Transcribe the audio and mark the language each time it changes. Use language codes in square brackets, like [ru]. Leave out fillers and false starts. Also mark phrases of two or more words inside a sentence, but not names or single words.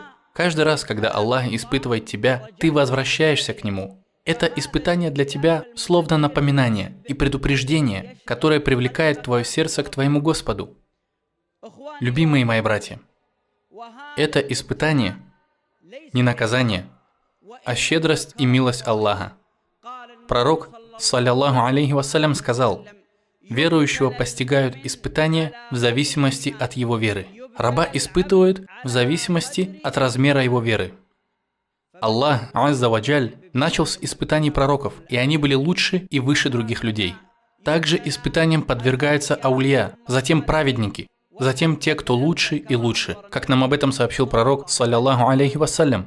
[ru] Каждый раз, когда Аллах испытывает тебя, ты возвращаешься к Нему. Это испытание для тебя словно напоминание и предупреждение, которое привлекает твое сердце к твоему Господу. Любимые мои братья, это испытание не наказание, а щедрость и милость Аллаха. Пророк, [ar] صلى الله عليه وسلم, [ru] сказал: верующего постигают испытания в зависимости от его веры. Раба испытывают в зависимости от размера его веры. Аллах [ar] عز وجل [ru] начал с испытаний пророков, и они были лучше и выше других людей. Также испытаниям подвергаются аулия, затем праведники, затем те, кто лучше и лучше, как нам об этом сообщил пророк, [ar] صلى الله عليه وسلم.